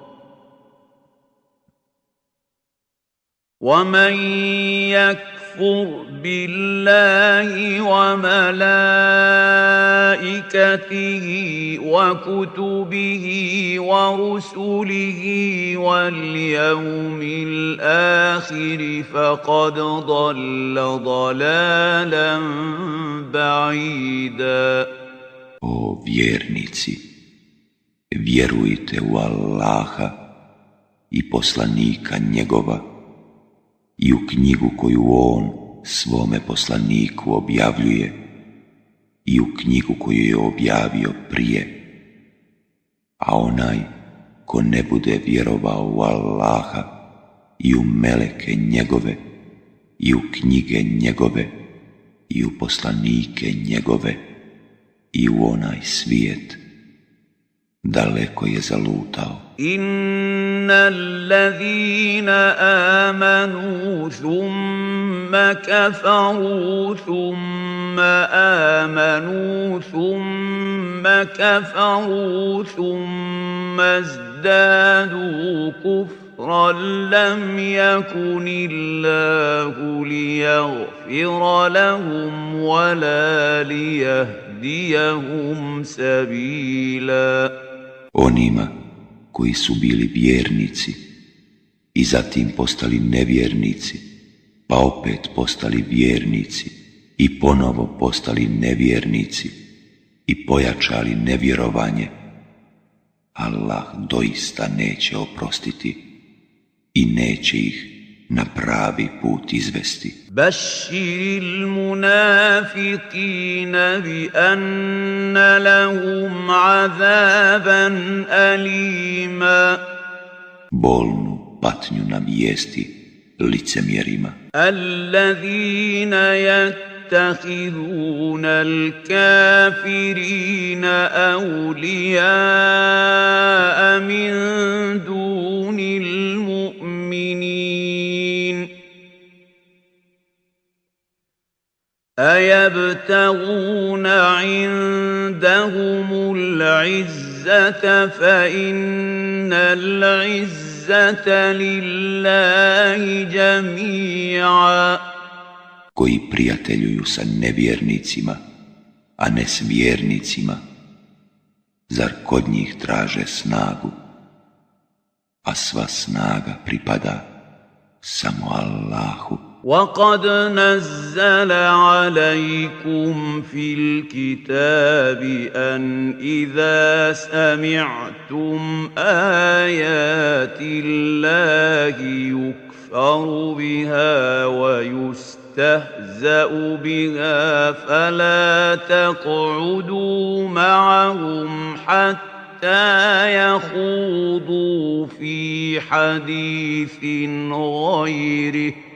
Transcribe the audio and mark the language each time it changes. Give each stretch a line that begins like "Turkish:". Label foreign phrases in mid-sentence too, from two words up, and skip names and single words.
Arabic: وَمَن يَكْفُرْ بِاللَّهِ وَمَلَائِكَتِهِ وَكُتُبِهِ وَرُسُلِهِ وَالْيَوْمِ الْآخِرِ فَقَدْ ضَلَّ ضَلَالًا بَعِيدًا.
Bosnian: O vjernici, vjerujte u Allaha i poslanika njegova i u knjigu koju on svome poslaniku objavljuje i u knjigu koju je objavio prije, a onaj ko ne bude vjerovao u Allaha i u meleke njegove i u knjige njegove i u poslanike njegove i u onaj svijet, daleko je zalutao.
Arabic: إن الذين آمنوا ثم كفروا ثم آمنوا ثم كفروا ثم ازدادوا كفرا لم يكن الله ليغفر لهم ولا ليهديهم سبيلا.
Bosnian: Onima koji su bili vjernici i zatim postali nevjernici, pa opet postali vjernici i ponovo postali nevjernici i pojačali nevjerovanje, Allah doista neće oprostiti i neće ih na pravi put izvesti.
Arabic: بشر المنافقين بأن لهم عذابا أليما.
Bosnian: Bolnu patnju nam vijesti licemjerima.
Arabic: الذين يتخذون الكافرين أولياء من دون المؤمنين. أَيَبْتَغُونَ عِندَهُمُ الْعِزَّةَ فَإِنَّ الْعِزَّةَ لِلَّهِ جَمِيعًا.
Bosnian: Koji prijateljuju sa nevjernicima, a ne s vjernicima, zar kod njih traže snagu, a sva snaga pripada samo Allahu.
Arabic: وَقَدْ نَزَّلَ عَلَيْكُمْ فِي الْكِتَابِ أَنْ إِذَا سَمِعْتُمْ آيَاتِ اللَّهِ يُكْفَرُ بِهَا وَيُسْتَهْزَأُ بِهَا فَلَا تَقْعُدُوا مَعَهُمْ حَتَّى يَخُوضُوا فِي حَدِيثٍ غَيْرِهِ